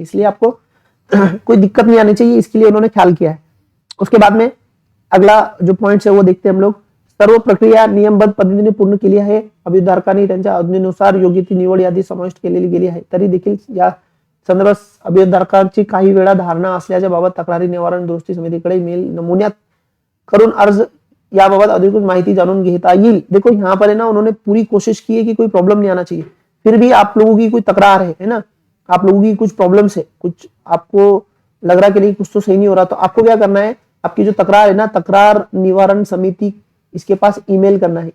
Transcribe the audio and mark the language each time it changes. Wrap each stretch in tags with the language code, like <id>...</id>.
<hi>इसलिए आपको कोई दिक्कत नहीं आनी चाहिए, इसके लिए उन्होंने ख्याल किया है। उसके बाद में अगला जो पॉइंट्स है वो देखते हैं हम लोग।</hi> <mr>सर्व प्रक्रिया नियमबद्ध पद्धतीने पूर्ण केली आहे, अभियोगधारकांनी त्यांच्या अज्ञेनुसार योग्य ती निवड यादी समाविष्ट केलेली गेली आहे। तरी देखील या संदर्भात अभियोगधारकांची काही वेळा धारणा असल्याच्या बाबत तक्रारी निवारण दुरुस्ती समितीकडे मेल नमुन्यात करून अर्ज याबाबत अधिकृत माहिती जाणून घेता येईल।</mr> <hi>देखो यहाँ पर है ना, उन्होंने पूरी कोशिश की है कि कोई प्रॉब्लम नहीं आना चाहिए, फिर भी आप लोगों की कोई तकरार है ना, आप लोगों की कुछ प्रॉब्लम्स है, कुछ आपको लग रहा है कि नहीं कुछ तो सही नहीं हो रहा, तो आपको क्या करना है, आपकी जो तकरार है ना, तकरार निवारण समिति, इसके पास ईमेल करना है।</hi>